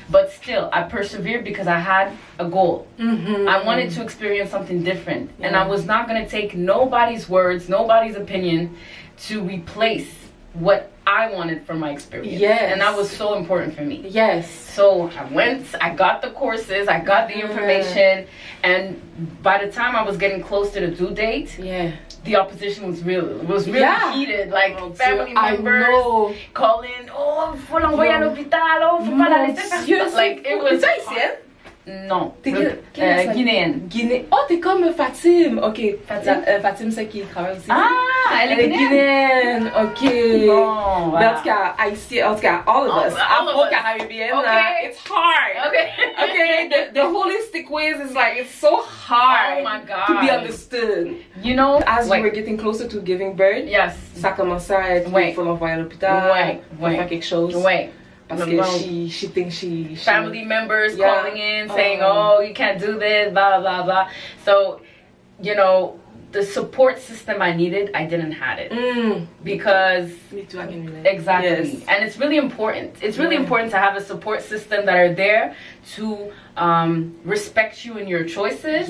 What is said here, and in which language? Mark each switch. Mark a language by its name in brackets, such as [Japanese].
[English] But still, I persevered because I had a goal. I wanted to experience something different, and I was not going to take nobody's words, nobody's opinion, to replace what I wanted from my experience. Yes. And that was so important for me. Yes. So I got the courses, I got the information, and by the time I was getting close to the due date, the opposition was really heated. Like family members calling, [French] faut l'envoyer à l'hôpital, faut pas la laisser faire. [English] Like it was. [French] Non. Guinéenne. Oh, t'es comme Fatim. Ok. Fatim, c'est qui travaille aussi. Ah, elle est guinéenne. Ok. Bon, voilà. En tout cas, Haïtien, en tout cas, [English] all of us. [French] Afro-Caribbean. [English] Okay. It's hard. Okay. The holistic ways is like, it's so hard to be understood. As you were getting closer to giving birth, [French] ça commençait à être, il faut l'envoyer à l'hôpital, faut faire quelque chose. Parce que [English] she thinks she family members calling in saying, oh, you can't do this, blah blah blah. So, the support system I needed, I didn't have it because me too, I can relate. Exactly. Yes. And it's really important. It's really important to have a support system that are there to respect you in your choices.